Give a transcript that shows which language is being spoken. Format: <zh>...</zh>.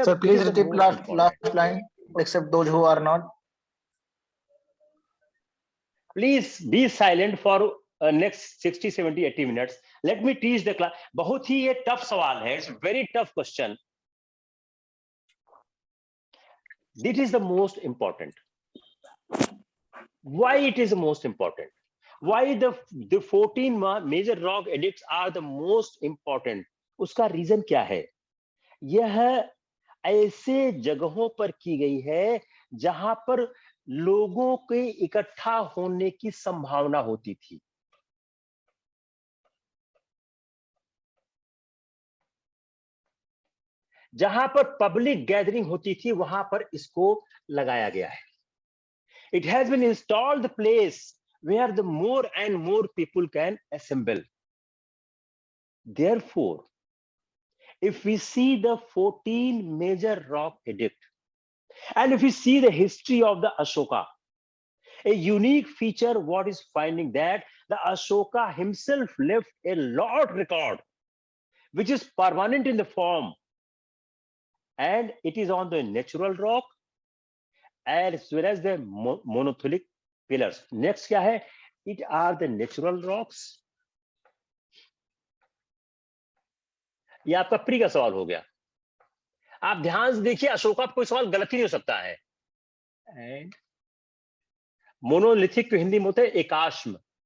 <en>Sir please repeat last line, except those who are not. Please be silent for next 60, 70, 80 minutes. Let me teach the class.</en> <hi>बहुत ही ये tough सवाल है,</hi> <en>it's very tough question. This is the most important. Why it is the most important? Why the 14 major rock edicts are the most important?</en> <hi>उसका reason क्या है? यह ऐसे जगहों पर की गई है जहां पर लोगों के इकट्ठा होने की संभावना होती थी। जहां पर पब्लिक गैदरिंग होती थी, वहां पर इसको लगाया गया है।</hi> <en>It has been installed the place where the more and more people can assemble. Therefore, if we see the 14 major rock edict, and if we see the history of the Ashoka, a unique feature what is finding that the Ashoka himself left a lot record, which is permanent in the form, and it is on the natural rock as well as the monolithic pillars.</en> <hi>Next क्या है?</hi> <en>It are the natural rocks.</en> <hi>ये आपका pre का सवाल हो गया। आप ध्यान से देखिए, अशोका कोई सवाल गलत ही नहीं हो सकता है। एंड मोनोलिथिक को हिंदी में होता है एकाश्म।</hi>